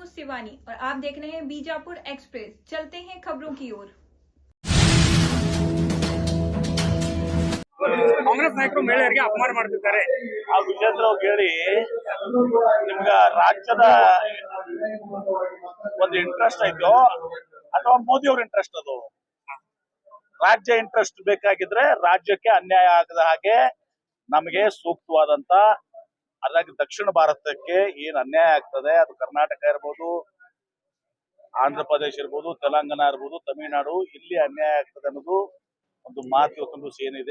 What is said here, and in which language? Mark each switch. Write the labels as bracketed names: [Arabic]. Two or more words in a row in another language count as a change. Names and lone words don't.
[Hindi] शिवानी और आप देख रहे हैं बीजापुर एक्सप्रेस। चलते हैं खबरों की ओर। [Kannada] ಕಾಂಗ್ರೆಸ್ ನಾಯಕರು ಮಹಿಳೆಯರಿಗೆ ಅಪಮಾನ ಮಾಡ್ತಿದ್ದಾರೆ. ಆ ವಿಜೇಂದ್ರ ಅವ್ರು ಹೇಳಿ ನಿಮ್ಗ ರಾಜ್ಯದ ಒಂದು ಇಂಟ್ರೆಸ್ಟ್ ಐತೋ ಅಥವಾ ಮೋದಿ ಅವ್ರ ಇಂಟ್ರೆಸ್ಟ್ ಅದು? ರಾಜ್ಯ ಇಂಟ್ರೆಸ್ಟ್ ಬೇಕಾಗಿದ್ರೆ ರಾಜ್ಯಕ್ಕೆ ಅನ್ಯಾಯ ಆಗದ ಹಾಗೆ ನಮಗೆ ಸೂಕ್ತವಾದಂತ ಅದಾಗಿ ದಕ್ಷಿಣ ಭಾರತಕ್ಕೆ ಏನ್ ಅನ್ಯಾಯ ಆಗ್ತದೆ, ಅದು ಕರ್ನಾಟಕ ಇರ್ಬೋದು, ಆಂಧ್ರ ಪ್ರದೇಶ ಇರ್ಬೋದು, ತೆಲಂಗಾಣ ಇರ್ಬೋದು, ತಮಿಳುನಾಡು, ಇಲ್ಲಿ ಅನ್ಯಾಯ ಆಗ್ತದೆ ಅನ್ನೋದು ಒಂದು ಮಾತು ಇವತ್ತೊಂದು ಏನಿದೆ.